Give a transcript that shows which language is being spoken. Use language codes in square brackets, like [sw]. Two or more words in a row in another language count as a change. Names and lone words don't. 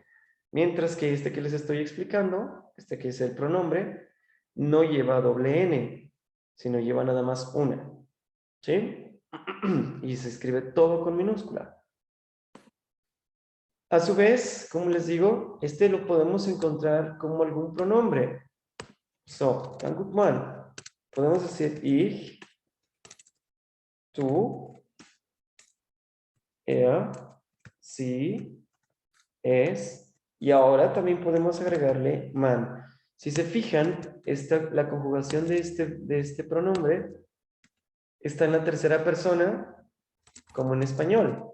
[es] Mientras que este que les estoy explicando, este que es el pronombre, no lleva doble N, sino lleva nada más una, ¿sí? Y se escribe todo con minúscula. A su vez, como les digo, este lo podemos encontrar como algún pronombre. [de] So, dann guck mal. [es] Podemos decir ich, tú, [de] er, sie, es, [es] y ahora también podemos agregarle man. Si se fijan, la conjugación de este pronombre está en la tercera persona, como en español.